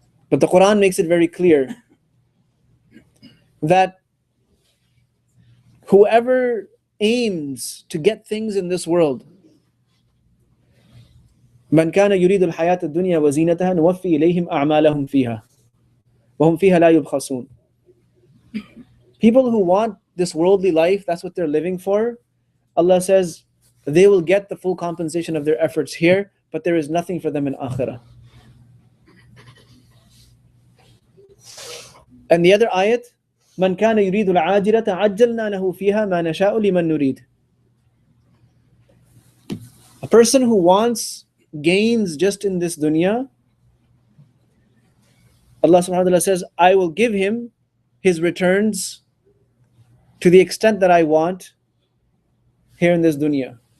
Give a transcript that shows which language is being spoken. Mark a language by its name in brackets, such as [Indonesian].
[English] But the Quran makes it very clear that whoever aims to get things in this world, [Arabic] من كان يريد الحياة الدنيا وزينتها نوفي إليهم أعمالهم فيها وهم فيها لا يبخسون. [English] People who want this worldly life, that's what they're living for, Allah says they will get the full compensation of their efforts here, but there is nothing for them in akhirah. And the other ayat, [Arabic] من كان يريد العاجلة عجلنا له فيها ما نشاء لمن نريد. [English] A person who wants gains just in this dunya, Allah subhanahu wa ta'ala says, I will give him his returns to the extent that I want here in this dunya.